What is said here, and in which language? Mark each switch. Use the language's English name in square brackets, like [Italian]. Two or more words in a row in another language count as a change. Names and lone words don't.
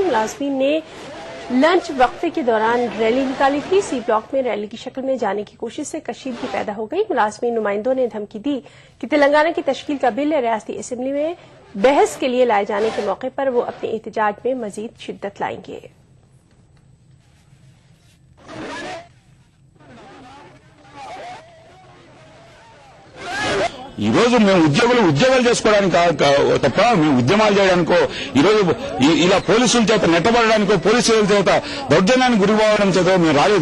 [Urdu] ملازمین نے لنچ وقفے کے دوران ریلی نکالی تھی. سی بلاک میں ریلی کی شکل میں جانے کی کوشش سے کشیدگی پیدا ہو گئی. ملازمین نمائندوں نے دھمکی دی کہ تلنگانہ کی تشکیل کا بل ریاستی اسمبلی میں بحث کے لیے لائے جانے کے موقع پر وہ اپنے احتجاج میں مزید شدت لائیں گے. [Telugu] ఈ రోజు మేము ఉద్యోగాలు చేసుకోవడానికి తప్ప మేము ఉద్యమాలు చేయడానికో ఈ రోజు ఇలా పోలీసుల చేత నెట్టబడడానికో పోలీసుల చేత దౌర్జన్యానికి గురిపోవడం చేత మేము రాలేదు.